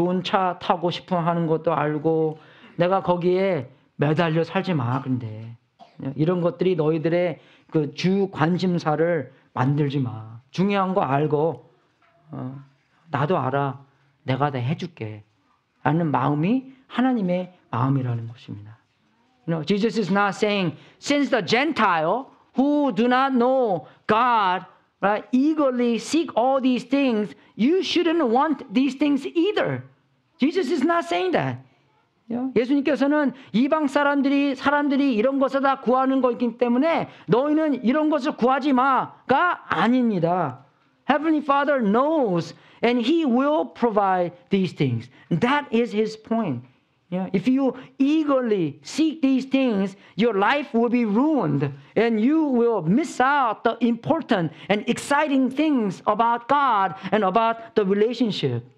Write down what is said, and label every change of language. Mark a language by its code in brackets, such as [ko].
[ko] 좋은 차 타고 싶어 하는 것도 알고, 내가 거기에 매달려 살지 마. 근데 이런 것들이 너희들의 그 주 관심사를 만들지 마. 중요한 거 알고, 나도 알아. 내가 다 해줄게. 라는 마음이 하나님의 마음이라는 것입니다. [en] Jesus is not saying, since the Gentile who do not know God, right, eagerly seek all these things, you shouldn't want these things either. Jesus is not saying that. [ko] 예수님께서는 이방 사람들이 이런 것을 다 구하는 것이기 때문에 너희는 이런 것을 구하지 마가 아닙니다. [en] Heavenly Father knows and He will provide these things. That is His point. If you eagerly seek these things, your life will be ruined and you will miss out the important and exciting things about God and about the relationship.